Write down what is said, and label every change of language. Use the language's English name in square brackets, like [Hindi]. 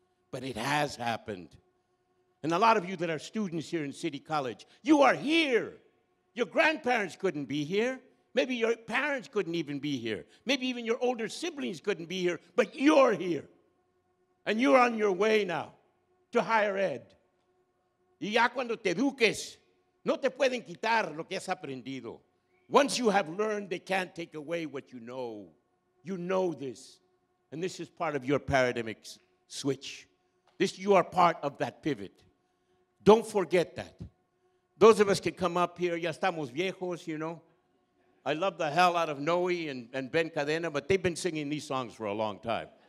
[English] But it has happened. And a lot of you that are students here in City College, you are here. Your grandparents couldn't be here. Maybe your parents couldn't even be here. Maybe even your older siblings couldn't be here, but you're here. And you're on your way now to higher ed. [Spanish] Y ya cuando te eduques, no te pueden quitar lo que has aprendido. [English] Once you have learned, they can't take away what you know. You know this. And this is part of your paradigmic switch. You are part of that pivot. Don't forget that. Those of us can come up here, [Spanish] ya estamos viejos, [English] you know. I love the hell out of Noe and Ben Cadena, but they've been singing these songs for a long time.